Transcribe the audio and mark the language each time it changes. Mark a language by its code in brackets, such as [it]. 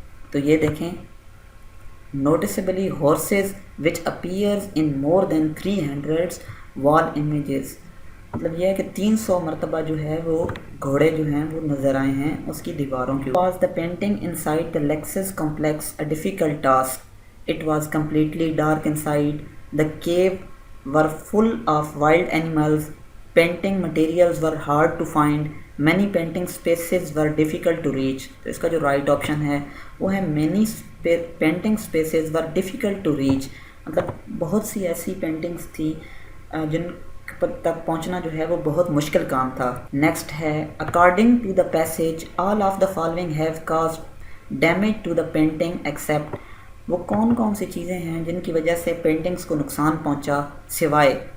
[ur] تو یہ دیکھیں، [en] noticeably horses which appears in more than 300 wall images، [ur] مطلب یہ ہے کہ 300 مرتبہ جو ہے وہ گھوڑے جو ہیں وہ نظر آئے ہیں اس کی دیواروں کے۔ [en] Was the painting inside the Lexus complex a difficult task? It was completely dark inside. The cave were full of wild animals. Painting materials were hard to find. Many painting spaces were difficult to reach. [ur] تو اس کا جو right option ہے وہ ہے [en] many painting spaces were difficult to reach، [ur] مطلب بہت سی ایسی paintings تھی جن تک پہنچنا جو ہے وہ بہت مشکل کام تھا۔ نیکسٹ ہے [en] according to the passage all of the following have caused damage to the painting except, [ur] وہ کون کون سی چیزیں ہیں جن کی وجہ سے پینٹنگز کو نقصان پہنچا سوائے